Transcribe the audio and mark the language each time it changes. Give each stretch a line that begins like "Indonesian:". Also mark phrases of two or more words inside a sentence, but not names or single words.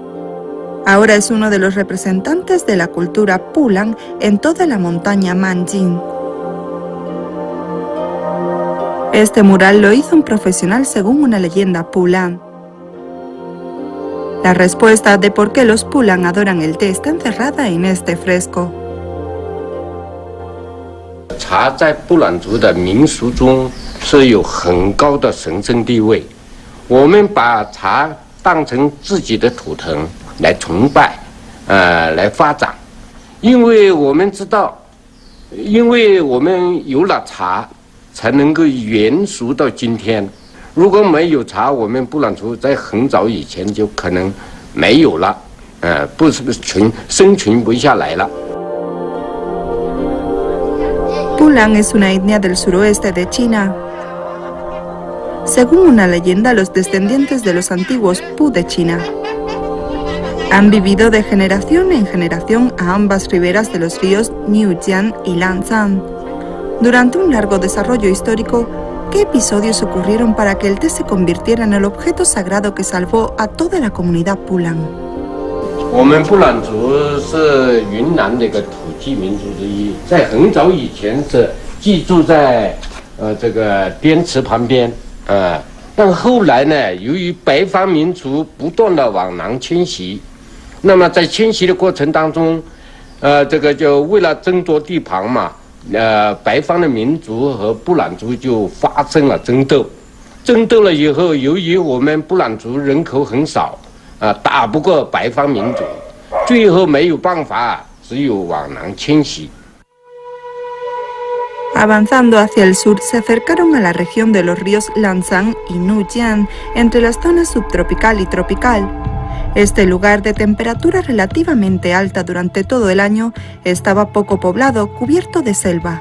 Spanish: Ahora es uno de los representantes de la cultura Pulang en toda la montaña Manjing. Este mural lo hizo un profesional según una leyenda Pulang. La respuesta de por qué los Pulang adoran el té está encerrada en este fresco.
Chinese: 茶在布朗族的民俗中是有很高的神圣地位，我们把茶当成自己的图腾， 来崇拜，来发展。因为我们知道，因为我们有了茶，才能够延续到今天。如果没有茶，我们布朗族在很早以前就可能没有了，不是生存不下来了。
Spanish: Pulang es una etnia del suroeste de China. Según una leyenda, los descendientes de los antiguos Pu de China han vivido de generación en generación a ambas riberas de los ríos Niujian y Lancang. Durante un largo desarrollo histórico, ¿qué episodios ocurrieron para que el té se convirtiera en el objeto sagrado que salvó a toda la comunidad Pulang?
Chinese: 我们布朗族是云南的一个土著民族之一，在很早以前是寄住在这个滇池旁边，但后来呢，由于北方民族不断的往南迁徙，那么在迁徙的过程当中，这个就为了争夺地盘嘛，北方的民族和布朗族就发生了争斗。争斗了以后，由于我们布朗族人口很少，打不过北方民族，最后没有办法，只有往南迁徙。
Spanish: Avanzando hacia el sur, se acercaron a la región de los ríos Lancang y Nujian, entre las zonas subtropical y tropical. Este lugar de temperatura relativamente alta durante todo el año estaba poco poblado, cubierto de selva.